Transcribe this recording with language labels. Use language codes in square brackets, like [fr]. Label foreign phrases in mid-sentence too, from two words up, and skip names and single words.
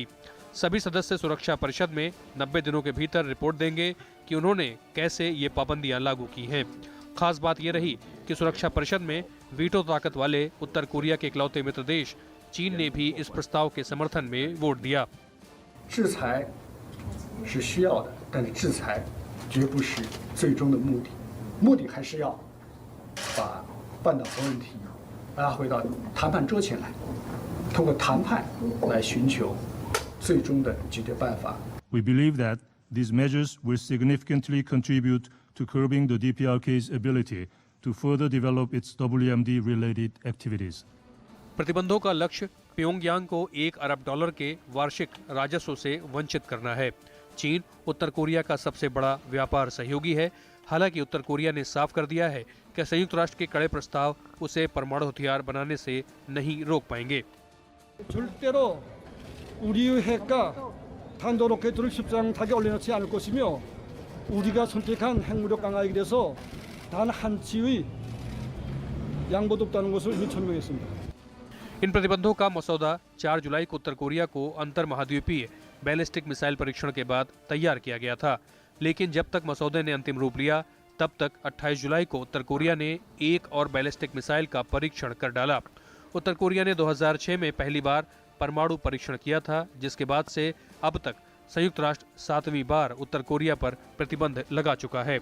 [hi] सभी सदस्य सुरक्षा परिषद में 90 दिनों के भीतर रिपोर्ट देंगे कि उन्होंने कैसे ये पाबंदियां लागू की हैं। खास बात यह रही कि सुरक्षा परिषद में वीटो ताकत वाले उत्तर कोरिया के इकलौते मित्र देश चीन ने भी इस प्रस्ताव के समर्थन में वोट दिया। [zh] 制裁是需要的，但是制裁绝不是最终的目的，目的还是要把半岛核问题拉回到谈判桌前来，通过谈判来寻求最终的解决办法。 [en] We believe that these measures will significantly contribute to curbing the DPRK's ability to further develop its WMD-related activities. [hi] प्रतिबंधों का लक्ष्य प्योंगयांग को $1 अरब के वार्षिक राजस्व से वंचित करना है। चीन उत्तर कोरिया का सबसे बड़ा व्यापार सहयोगी है। हालांकि उत्तर कोरिया ने साफ कर दिया है कि संयुक्त राष्ट्र के कड़े प्रस्ताव उसे परमाणु हथियार बनाने से नहीं रोक पाएंगे। [ko] 절대로 우리의 핵과 탄도 로켓을 십상 타게 올려놓지 않을 것이며 우리가 선택한 핵무력 강화에 대해서 단 한치의 양보도 없다는 것을 이미 천명했습니다. [hi] इन प्रतिबंधों का मसौदा 4 जुलाई को उत्तर कोरिया को अंतर महाद्वीपीय बैलिस्टिक मिसाइल परीक्षण के बाद तैयार किया गया था, लेकिन जब तक मसौदे ने अंतिम रूप लिया तब तक 28 जुलाई को उत्तर कोरिया ने एक और बैलिस्टिक मिसाइल का परीक्षण कर डाला। उत्तर कोरिया ने 2006 में पहली बार परमाणु परीक्षण किया था, जिसके बाद से अब तक संयुक्त राष्ट्र 7वीं बार उत्तर कोरिया पर प्रतिबंध लगा चुका है।